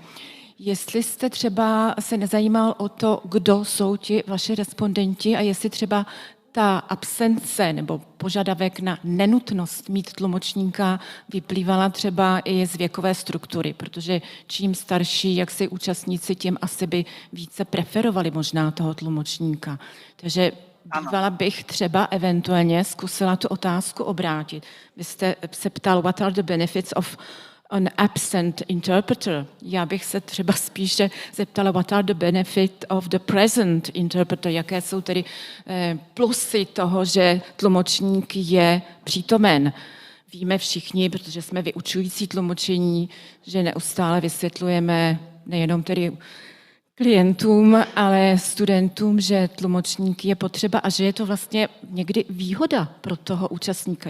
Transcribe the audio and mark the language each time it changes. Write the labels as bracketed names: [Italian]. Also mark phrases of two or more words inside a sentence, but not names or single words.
[Czech] Jestli jste třeba se nezajímal o to, kdo jsou ti vaši respondenti a jestli třeba ta absence nebo požadavek na nenutnost mít tlumočníka vyplývala třeba i z věkové struktury, protože čím starší, jak si účastníci, tím asi by více preferovali možná toho tlumočníka. Takže bývala bych třeba eventuálně zkusila tu otázku obrátit. Vy jste se ptal, [English] what are the benefits of an absent interpreter. [Czech] Já bych se třeba spíše zeptala, [English] what are the benefit of the present interpreter, [Czech] jaké jsou tedy plusy toho, že tlumočník je přítomen. Víme všichni, protože jsme vyučující tlumočení, že neustále vysvětlujeme nejenom tedy klientům, ale studentům, že tlumočník je potřeba a že je to vlastně někdy výhoda pro toho účastníka.